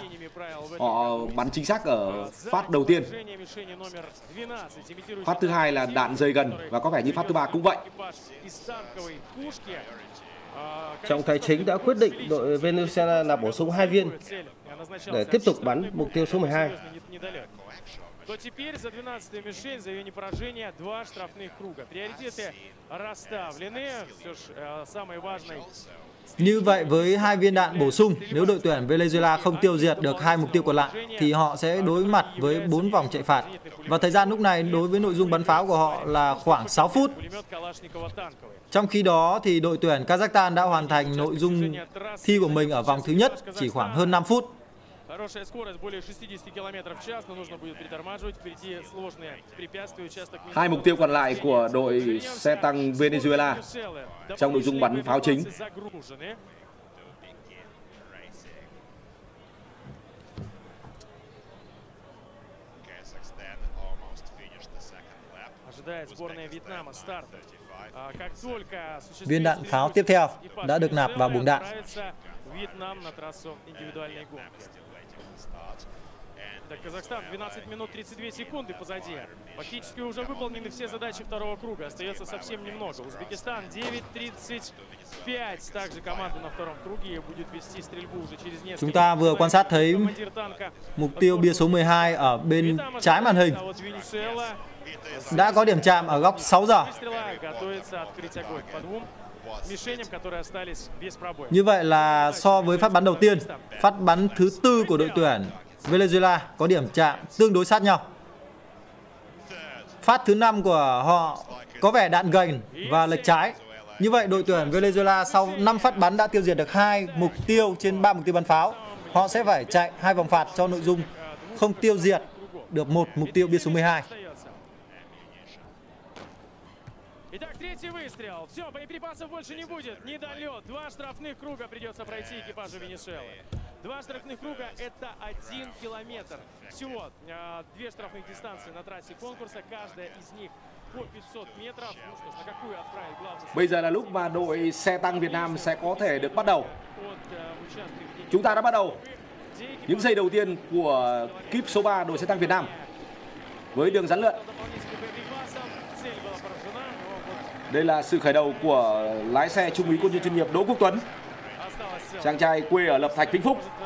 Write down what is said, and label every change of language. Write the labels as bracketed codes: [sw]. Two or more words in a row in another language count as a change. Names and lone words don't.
[vi] Họ bắn chính xác ở phát đầu tiên. Phát thứ hai là đạn rơi gần và có vẻ như phát thứ 3 cũng vậy. Trọng tài chính đã quyết định đội Venezuela là bổ sung 2 viên để tiếp tục bắn mục tiêu số 12. [ru] То теперь за 12-ю мишень, за ее непоражение, 2 штрафных круга. Приоритеты расставлены. Все ж самое важное. [vi] Như vậy với 2 viên đạn bổ sung, nếu đội tuyển Venezuela không tiêu diệt được 2 mục tiêu còn lại thì họ sẽ đối mặt với 4 vòng chạy phạt. Và thời gian lúc này đối với nội dung bắn pháo của họ là khoảng 6 phút. Trong khi đó thì đội tuyển Kazakhstan đã hoàn thành nội dung thi của mình ở vòng thứ nhất chỉ khoảng hơn 5 phút. [ru] Хорошая скорость, более 60 км/ч, но нужно будет притормаживать. Впереди сложные препятствия, участок. [vi] 2 mục tiêu còn lại của đội xe tăng Venezuela trong nội dung bắn pháo chính. Viên đạn pháo tiếp theo đã được nạp vào buồng đạn. [ru] Вьетнам на трассу индивидуальной гонки. Казахстан 12 минут 32 секунды позади. Фактически уже выполнены все задачи второго круга. Остается совсем немного. Узбекистан 9:35. Также команда на втором круге будет вести стрельбу уже через несколько. [vi] Chúng ta vừa quan sát thấy mục tiêu bia số 12 ở bên trái màn hình đã có điểm chạm ở góc 6 giờ. Như vậy là so với phát bắn đầu tiên, phát bắn thứ 4 của đội tuyển Venezuela có điểm chạm tương đối sát nhau. Phát thứ 5 của họ có vẻ đạn gành và lệch trái. Như vậy đội tuyển Venezuela sau 5 phát bắn đã tiêu diệt được 2 mục tiêu trên 3 mục tiêu bắn pháo. Họ sẽ phải chạy 2 vòng phạt cho nội dung không tiêu diệt được 1 mục tiêu bia số 12. [ru] Третий выстрел. Все, боеприпасов больше не будет. Недолет. 2 штрафных круга придется пройти экипажу Венесуэлы. 2 штрафных круга – это 1 километр. Всего 2 штрафных дистанции на трассе конкурса. Каждая из них по 500 метров. Ну что ж, на какую отправить главный... [vi] Bây giờ là lúc mà đội xe tăng Việt Nam sẽ có thể được bắt đầu. Chúng ta đã bắt đầu những giây đầu tiên của kíp số 3 đội xe tăng Việt Nam với đường rắn lượn. Đây là sự khởi đầu của lái xe trung úy quân nhân chuyên nghiệp Đỗ Quốc Tuấn, chàng trai quê ở Lập Thạch, Vĩnh Phúc.